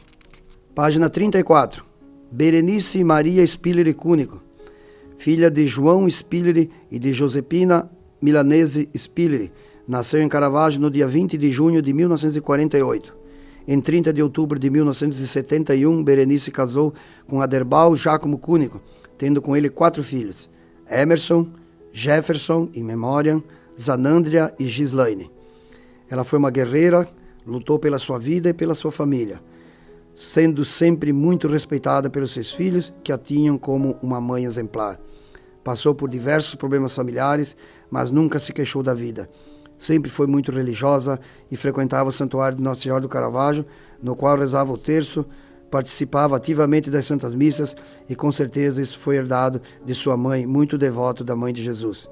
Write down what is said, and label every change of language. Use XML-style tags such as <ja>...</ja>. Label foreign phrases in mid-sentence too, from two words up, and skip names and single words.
<pt>Página 34, Berenice Maria Spilleri Cúnico, filha de João Spilleri e de Josepina Milanese Spilleri, nasceu em Caravaggio no dia 20 de junho de 1948. Em 30 de outubro de 1971, Berenice casou com Aderbal Giacomo Cúnico, tendo com ele 4 filhos: Emerson, Jefferson,</pt> <la>in memoriam,</la> <pt>Zanandria e Gislaine. Ela foi uma guerreira, lutou pela sua vida e pela sua família, sendo sempre muito respeitada pelos seus filhos, que a tinham como uma mãe exemplar. Passou por diversos problemas familiares, mas nunca se queixou da vida. Sempre foi muito religiosa e frequentava o santuário de Nossa Senhora do Caravaggio, no qual rezava o terço participava ativamente das Santas Missas e com certeza isso foi herdado de sua mãe, muito devoto da Mãe de Jesus.</pt>